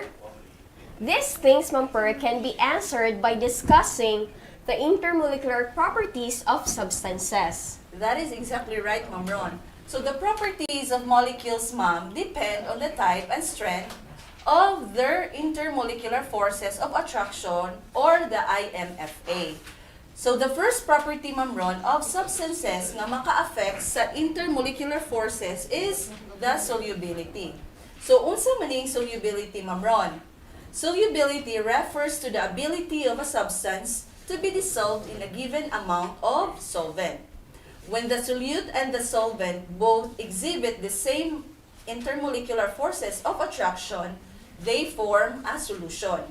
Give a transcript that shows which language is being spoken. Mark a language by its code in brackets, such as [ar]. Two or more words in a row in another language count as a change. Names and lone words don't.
[en] These things, Ma'am Per, can be answered by discussing the intermolecular properties of substances. That is exactly right, Ma'am Ron. So the properties of molecules, ma'am, depend on the type and strength of their intermolecular forces of attraction, or the IMFA. So the first property, Ma'am Ron, of substances [ceb] na maka-affect sa [en] intermolecular forces is the solubility. [ceb] So unsa maning solubility, Ma'am Ron? [en] Solubility refers to the ability of a substance to be dissolved in a given amount of solvent. When the solute and the solvent both exhibit the same intermolecular forces of attraction, they form a solution.